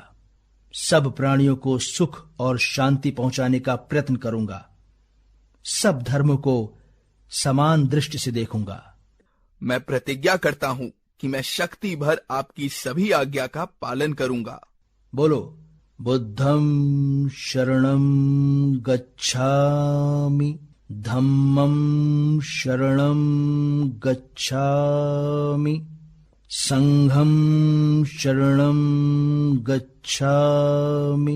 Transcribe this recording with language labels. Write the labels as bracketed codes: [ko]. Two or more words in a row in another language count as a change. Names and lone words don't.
[hi] सब प्राणियों को सुख और शांति पहुंचाने का प्रयत्न करूंगा। सब धर्मों को समान दृष्टि से देखूंगा। मैं प्रतिज्ञा करता हूं कि मैं शक्ति भर आपकी सभी आज्ञा का पालन करूंगा। बोलो। [pi] बुद्धं शरणं गच्छामि, धम्मं शरणं गच्छामि, संघं शरणं गच्छामि।